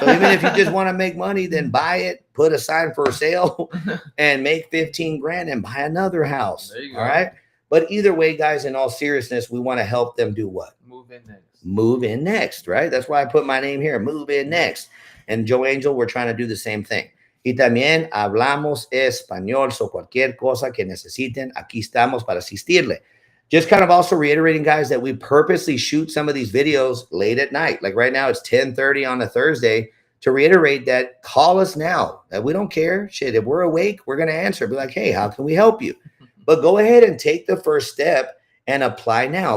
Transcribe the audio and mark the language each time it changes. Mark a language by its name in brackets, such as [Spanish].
[English] So even if you just want to make money, then buy it, put a sign for sale, and make 15 grand and buy another house. There you go. All right. But either way, guys, in all seriousness, we want to help them do what? Move in next. Move in next, right? That's why I put my name here. Move in next. And Joe Angel, we're trying to do the same thing. [Spanish] Y también hablamos español, so cualquier cosa que necesiten, aquí estamos para asistirle. [English] Just kind of also reiterating, guys, that we purposely shoot some of these videos late at night. Like right now, it's 10:30 on a Thursday. To reiterate that, call us now. That we don't care. Shit, if we're awake, we're going to answer. Be like, hey, how can we help you? But go ahead and take the first step and apply now.